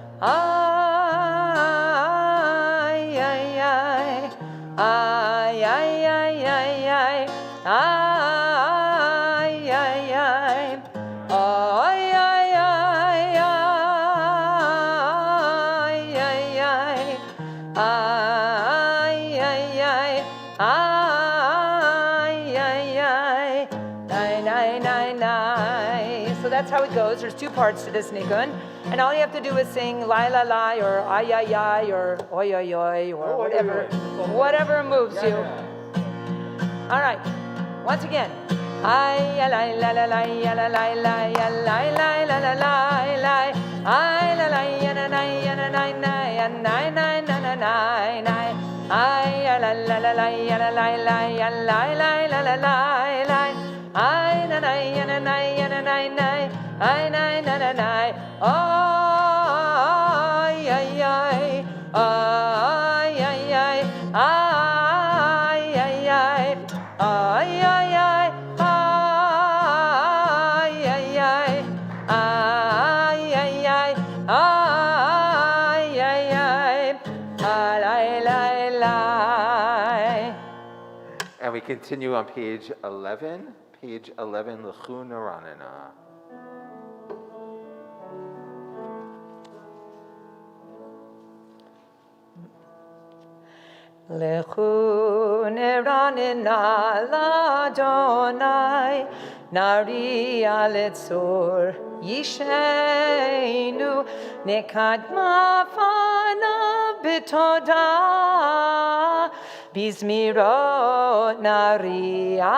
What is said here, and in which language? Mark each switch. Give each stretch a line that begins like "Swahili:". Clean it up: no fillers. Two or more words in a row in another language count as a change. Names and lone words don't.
English: Ay ay ay, ay ay ay ay ay, ay ay ay. Ay, ay, ay, ay, ay, ay, ay, ay, ay, ay, ay, ay, nai, nai, nai, nai. So that's how it goes. There's two parts to this nigun. And all you have to do is sing la la la or ay ay ay or oi oi oi or whatever moves you. All right. Once again. Ay la la la la la la la la la la la la la la. Ay la la na na na na na na na na na na na. Ay la la la la la la la la la la la la. Ay na na na na na na na. Ay na na na na. Ay ay ay. Ay ay ay. Ay ay ay. Ay ay ay. And we continue on page 11. Page 11, L'chu Naranana.
Hebrew: לכו נרננה לה׳, נריע לצור ישענו, נקדמה פניו בתודה, בזמרות נריע